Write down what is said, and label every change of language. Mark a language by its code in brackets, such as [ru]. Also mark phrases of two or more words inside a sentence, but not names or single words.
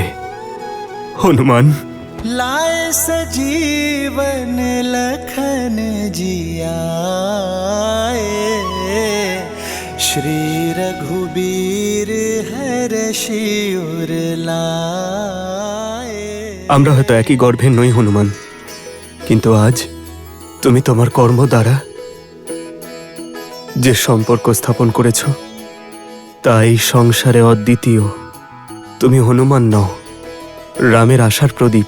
[bn] হনুমান, [awa] लाए सजीवन लखन जियाए श्री रघुबीर हर शिवर लाए। [bn] আমরা হয়তো একই গর্ভের নই হনুমান, কিন্তু আজ তুমি তোমার কর্ম দ্বারা যে সম্পর্ক স্থাপন করেছ তা এই সংসারে অদ্বিতীয়। তুমি হনুমান নও, রামের আশার প্রদীপ।